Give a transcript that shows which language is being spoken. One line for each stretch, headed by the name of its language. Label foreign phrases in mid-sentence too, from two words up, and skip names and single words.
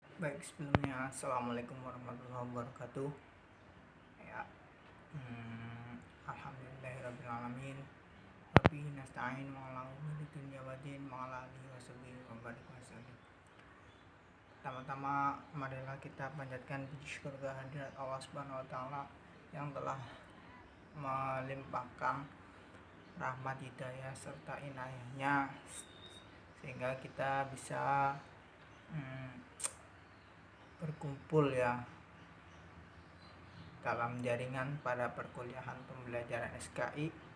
Indonesian: Baik, sebelumnya
Arabic: السلام عليكم ورحمة الله وبركاته. Ya, Alhamdulillahirrabbilalamin. وبه نستعين وعلى أمور الدنيا والدين وعلى آله وصحبه وبارك وسلم.
Indonesian: Pertama-tama marilah kita panjatkan puji syukur kehadirat Allah
Arabic: سبحانه وتعالى
Indonesian: yang telah melimpahkan rahmat hidayah serta inayahnya sehingga kita bisa berkumpul ya dalam jaringan pada perkuliahan pembelajaran SKI.